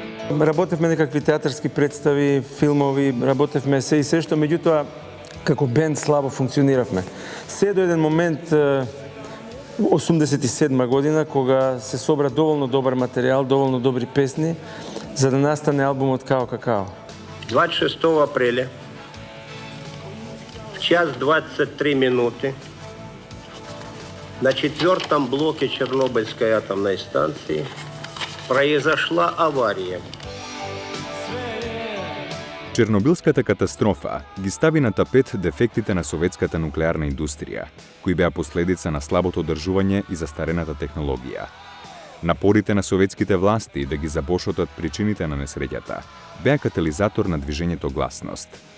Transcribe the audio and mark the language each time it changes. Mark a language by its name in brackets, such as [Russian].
[Macedonian] Работевме некакви театарски представи, филмови, работевме се и се што, меѓутоа, како бенд слабо функциониравме. Се до еден момент, 87 година, кога се собра доволно добар материјал, доволно добри песни, за да настане албумот Као Какао. [Russian] 26 апреля, в час 23 минуты, на 4-м блоке Чернобыльской атомной станции произошла авария. [Macedonian] Чернобилската катастрофа ги стави на тапет дефектите на советската нуклеарна индустрија, кои беа последица на слабото одржување и застарената технологија. Напорите на советските власти да ги запошотат причините на несреќата беа катализатор на движењето Гласност.